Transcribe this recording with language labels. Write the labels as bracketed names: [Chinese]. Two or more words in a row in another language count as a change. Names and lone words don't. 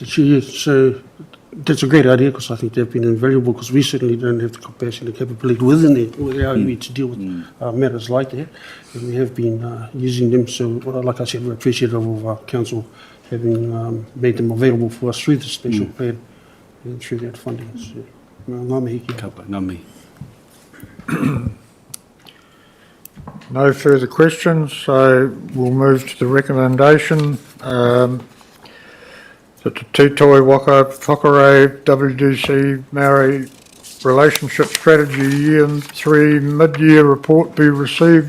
[English] Chair, so that's a great idea because I think they've been invaluable because we certainly don't have the capacity and capability within our iwi to deal with matters like that, and we have been using them. So, like I said, we're appreciative of our council having made them available for us through the special plan and through that funding. So, [Māori] ngā mihi ki a. Ngā mihi. [English] No further questions, so we'll move to the recommendation that the Tūtoi Waka Whakarei WDC Maori Relationship Strategy Year 3 Mid-Year Report be received.